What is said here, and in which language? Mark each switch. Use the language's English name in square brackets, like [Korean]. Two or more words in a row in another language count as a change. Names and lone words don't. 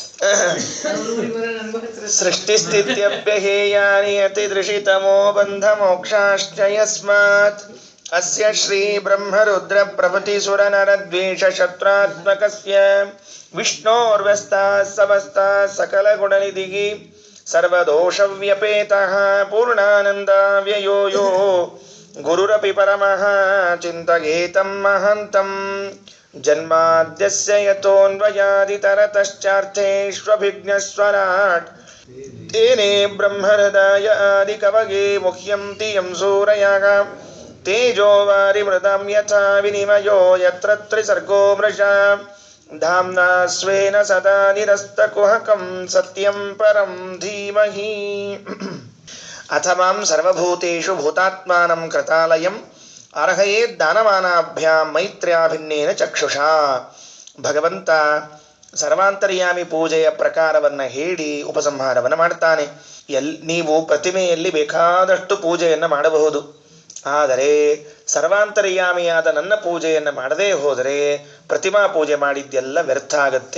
[Sanskrit] ಸೃಷ್ಟಿಸ್ಥಿತ್ಯಪ್ಯಹೇಯಾನಿ ಅತಿದೃಶಿತಮೋ ಬಂಧಮೋಕ್ಷಾಶ್ಚ ಯಸ್ಮಾತ್ ಅಸ್ಯ ಶ್ರೀ ಬ್ರಹ್ಮರುದ್ರ ಪ್ರಭೃತಿ ಸುರನರದ್ವೇಷ ಶತ್ರಾತ್ಮಕಸ್ಯ ವಿಷ್ಣೋರ್ವ್ಯಸ್ತಾಃ ಸಮಸ್ತಾಃ ಸಕಲಗುಣನಿಧಿಃ ಸರ್ವದೋಷವ್ಯಪೇತಃ ಪೂರ್ಣಾನಂದವ್ಯಯೋ ಯೋ ಗುರುರಪಿ ಪರಮಃ ಚಿಂತಯೇತಂ ಮಹಾಂತಂ ಜನ್ಮಾದ್ಯಸ್ಯ ಯತೋನ್ವಯಾದಿತರತಶ್ಚಾರ್ಥೇಷ್ವಭಿಘ್ನಸ್ವರಾಟ್ ತೇನೇ ಬ್ರಹ್ಮಹೃದಯ ಆದಿಕವಯೇ ಮುಹ್ಯಂತಿ ಯಂ ಸೂರಯಃ ತೇಜೋ ವಾರಿಮೃತಂ ಯಥಾ ವಿನಿಮಯೋ ಯತ್ರ ತ್ರಿಸರ್ಗೋ ಮೃಷಾ ಧಾಮ್ನಾ ಸ್ವೇನ ಸದಾ ನಿರಸ್ತಕುಹಕಂ ಸತ್ಯಂ ಪರಂ ಧೀಮಹಿ. ಅಥ ಮಾಂ ಸರ್ವಭೂತೇಷು ಭೂತಾತ್ಮಾನಂ ಕೃತಾಲಯಂ ಅರ್ಹಯೇದ್ ದಾನಮಾನಾಭ್ಯಾಂ ಮೈತ್ರ್ಯಾಭಿನ್ನೇನ ಚಕ್ಷುಷಾ. [Kannada] ಭಗವಂತ ಸರ್ವಾಂತರ್ಯಾಮಿ ಪೂಜೆಯ ಪ್ರಕಾರವನ್ನು ಹೇಳಿ ಉಪಸಂಹಾರವನ್ನು ಮಾಡ್ತಾನೆ. ನೀವು ಪ್ರತಿಮೆಯಲ್ಲಿ ಬೇಕಾದಷ್ಟು ಪೂಜೆಯನ್ನು ಮಾಡಬಹುದು, ಆದರೆ ಸರ್ವಾಂತರ್ಯಾಮಿಯಾದ ನನ್ನ ಪೂಜೆಯನ್ನು ಮಾಡದೇ ಹೋದರೆ ಪ್ರತಿಮಾ ಪೂಜೆ ಮಾಡಿದ್ದೆಲ್ಲ ವ್ಯರ್ಥ ಆಗತ್ತೆ.